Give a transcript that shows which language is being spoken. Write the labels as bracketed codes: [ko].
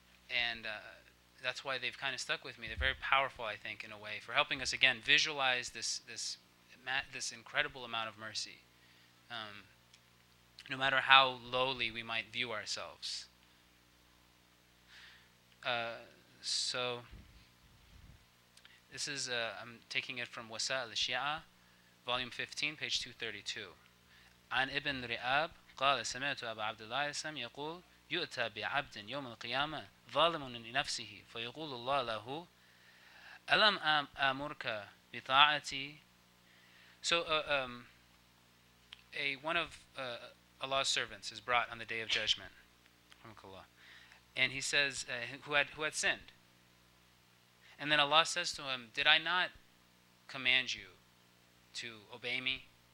[en] And that's why they've kind of stuck with me. They're very powerful, I think, in a way, for helping us, again, visualize this incredible amount of mercy, no matter how lowly we might view ourselves. So This is, I'm taking it from Wasa'il al-Shi'a, volume 15, page 232. [ar] عن ابن رئاب قال سمعت أبا عبد الله السلام يقول يؤتى بعبد يوم القيامة ظالم لنفسه فيقول الله له ألم آمرك بطاعتي. [en] So one of Allah's servants is brought on the day of judgment, and he says who had sinned, and then Allah says to him, did I not command you to obey me?